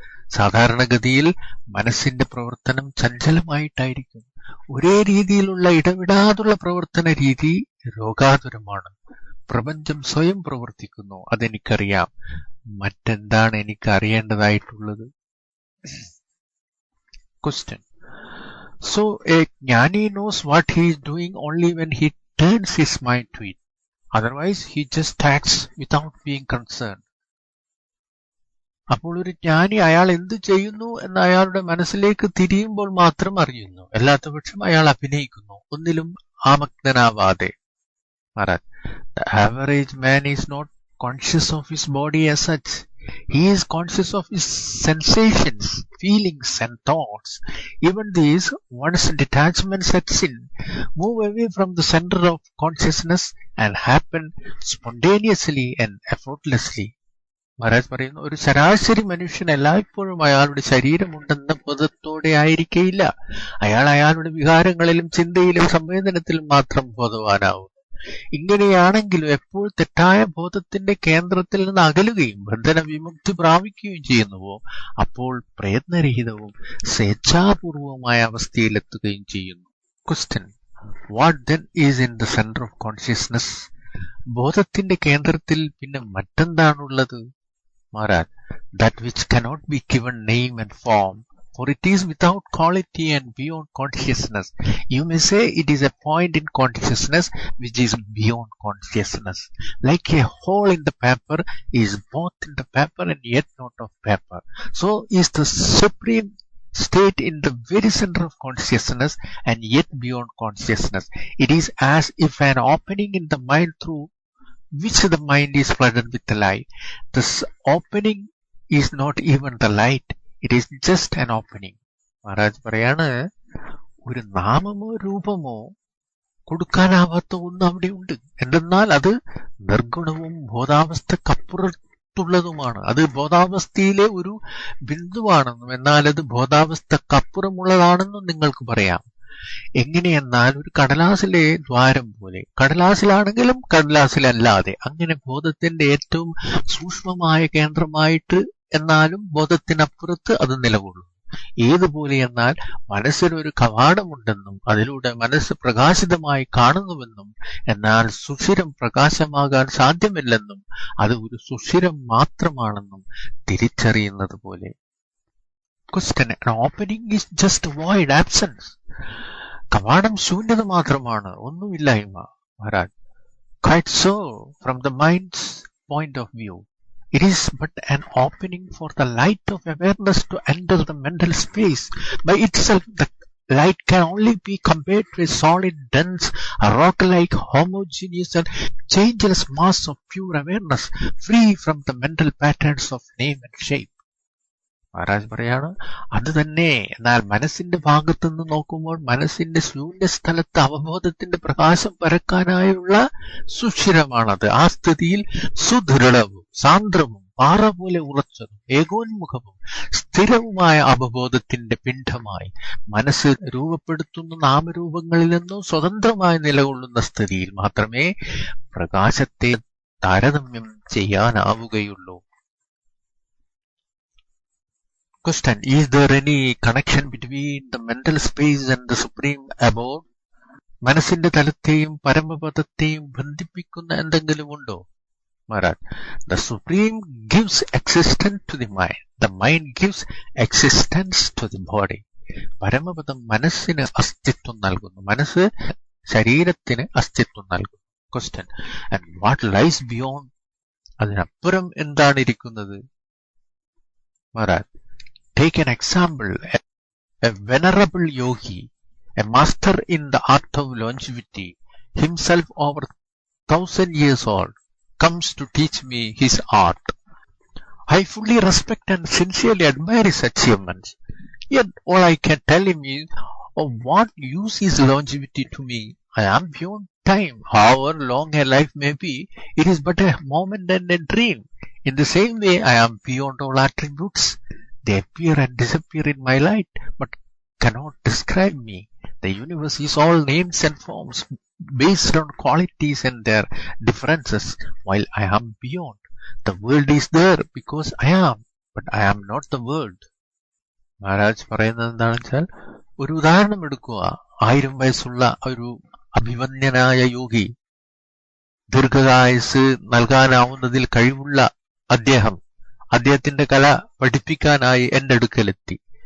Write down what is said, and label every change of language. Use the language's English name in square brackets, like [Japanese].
[Malayalam] സാധാരണഗതിയിൽ മനസ്സിന്റെ പ്രവർത്തനം ചഞ്ചലമായിട്ടായിരിക്കും. ഒരേ രീതിയിലുള്ള ഇടവിടാതുള്ള പ്രവർത്തന രീതി രോഗാതുരമാണ്. പ്രപഞ്ചം സ്വയം പ്രവർത്തിക്കുന്നു, അതെനിക്കറിയാം. മറ്റെന്താണ് എനിക്ക് അറിയേണ്ടതായിട്ടുള്ളത്? [English] Question. So a jnani knows what he is doing only when he turns his mind to it. Otherwise he just acts without being concerned. [Malayalam] അപ്പോൾ ഒരു ജ്ഞാനി അയാൾ എന്ത് ചെയ്യുന്നു എന്ന് അയാളുടെ മനസ്സിലേക്ക് തിരിയുമ്പോൾ മാത്രം അറിയുന്നു. അല്ലാത്തപക്ഷം അയാൾ അഭിനയിക്കുന്നു, ഒന്നിലും ആമഗ്നനാവാതെ. [English] Maharaj, the average man is not conscious of his body as such. He is conscious of his sensations, feelings and thoughts. Even these, once detachment sets in, move away from the center of consciousness and happen spontaneously and effortlessly. [Malayalam] Maharaj പറയുന്നു, ഒരു ശരാശരി മനുഷ്യൻ എല്ലായ്പ്പോഴും അയാളുടെ ശരീരമുണ്ടെന്ന ബോധത്തോടെ ആയിരിക്കയില്ല. അയാൾ അയാളുടെ വികാരങ്ങളിലും ചിന്തയിലും സംവേദനത്തിലും മാത്രം ബോധവാനാവും. ഇങ്ങനെയാണെങ്കിലും എപ്പോൾ തെറ്റായ ബോധത്തിന്റെ കേന്ദ്രത്തിൽ നിന്ന് അകലുകയും ബന്ധന വിമുക്തി പ്രാപിക്കുകയും ചെയ്യുന്നുവോ അപ്പോൾ പ്രയത്നരഹിതവും സ്വേച്ഛാപൂർവമായ അവസ്ഥയിലെത്തുകയും ചെയ്യുന്നു. [English] Question. What then is in the center of consciousness? [Malayalam] ബോധത്തിന്റെ കേന്ദ്രത്തിൽ പിന്നെ മറ്റെന്താണുള്ളത്? [English] Maharaj, that which cannot be given name and form, for it is without quality and beyond consciousness. You may say it is a point in consciousness which is beyond consciousness. Like a hole in the paper is both in the paper and yet not of paper. So is the supreme state in the very center of consciousness and yet beyond consciousness. It is as if an opening in the mind through which the mind is flooded with the light. This opening is not even the light. It is just an opening. [Malayalam] Maharaj പറയാണ്, ഒരു നാമമോ രൂപമോ കൊടുക്കാനാവാത്ത ഒന്ന് അവിടെ ഉണ്ട്. എന്തെന്നാൽ അത് നിർഗുണവും ബോധാവസ്ഥക്കപ്പുറം പുറത്തുള്ളതുമാണ്. അത് ബോധാവസ്ഥയിലെ ഒരു ബിന്ദുവാണെന്നും എന്നാൽ അത് ബോധാവസ്ഥക്കപ്പുറമുള്ളതാണെന്നും നിങ്ങൾക്ക് പറയാം. എങ്ങനെയെന്നാൽ ഒരു കടലാസിലെ ദ്വാരം പോലെ, കടലാസിലാണെങ്കിലും കടലാസിലല്ലാതെ, അങ്ങനെ ബോധത്തിന്റെ ഏറ്റവും സൂക്ഷ്മമായ കേന്ദ്രമായിട്ട് എന്നാലും ബോധത്തിനപ്പുറത്ത് അത് നിലകൊള്ളുന്നു. ഏതുപോലെ എന്നാൽ മനസ്സിലൊരു കവാടമുണ്ടെന്നും അതിലൂടെ മനസ്സ് പ്രകാശിതമായി കാണുന്നുവെന്നും എന്നാൽ സുഷിരം പ്രകാശമാകാൻ സാധ്യമില്ലെന്നും അത് ഒരു സുഷിരം മാത്രമാണെന്നും തിരിച്ചറിയുന്നത് പോലെ. [English] Question: An opening is just void, absence. [Malayalam] കവാടം ശൂന്യത മാത്രമാണ്, ഒന്നുമില്ലായ്മ. [English] Maharaj: Quite so, from the mind's point of view. It is but an opening for the light of awareness to enter the mental space. By itself, the light can only be compared to a solid, dense, rock-like, homogeneous and changeless mass of pure awareness, free from the mental patterns of name and shape. [Malayalam] Maharaj പറയാണ്, അത് തന്നെ. എന്നാൽ മനസ്സിന്റെ ഭാഗത്തുനിന്ന് നോക്കുമ്പോൾ മനസ്സിന്റെ ശൂന്യസ്ഥലത്ത് അവബോധത്തിന്റെ പ്രകാശം പരക്കാനായുള്ള സുഷിരമാണത്. ആ സ്ഥിതിയിൽ സുദൃഢവും സാന്ദ്രവും പാറ പോലെ ഉറച്ചതും ഏകോന്മുഖവും സ്ഥിരവുമായ അവബോധത്തിന്റെ പിണ്ഡമായി മനസ്സ് രൂപപ്പെടുത്തുന്ന നാമരൂപങ്ങളിൽ നിന്നും സ്വതന്ത്രമായി നിലകൊള്ളുന്ന സ്ഥിതിയിൽ മാത്രമേ പ്രകാശത്തെ താരതമ്യം ചെയ്യാനാവുകയുള്ളൂ. [English] Question: Is there any connection between the mental space and the supreme abode? [Malayalam] മനസ്സിന്റെ തലത്തെയും പരമപദത്തെയും ബന്ധിപ്പിക്കുന്ന എന്തെങ്കിലും ഉണ്ടോ? [English] Maharaj: The supreme gives existence to the mind. The mind gives existence to the body. [Malayalam] പരമപദം മനസ്സിന് അസ്തിത്വം നൽകുന്നു, മനസ്സ് ശരീരത്തിന് അസ്തിത്വം നൽകുന്നു. [English] Question: And what lies beyond? [Malayalam] അതിനപ്പുറം എന്താണ് ഇരിക്കുന്നത്? [English] Maharaj: Take an example. A venerable yogi, a master in the art of longevity, himself over 1,000 years old, comes to teach me his art. I fully respect and sincerely admire his achievements. Yet all I can tell him is, of what use is longevity to me? I am beyond time. However long a life may be, it is but a moment and a dream. In the same way, I am beyond all attributes. They appear and disappear in my light, but cannot describe me. The universe is all names and forms, based on qualities and their differences, while I am beyond. The world is there because I am, but I am not the world. [Malayalam] Maharaj പറയുന്നത് എന്താണെന്ന് വെച്ചാൽ, ഒരു ഉദാഹരണം എടുക്കുക. 1000 വയസ്സുള്ള ഒരു അഭിമന്യനായ യോഗി, ദീർഘായുസ് നൽകാനാവുന്നതിൽ കഴിവുള്ള അദ്ദേഹത്തിന്റെ കല പഠിപ്പിക്കാനായി എന്റെ അടുക്കലെത്തി.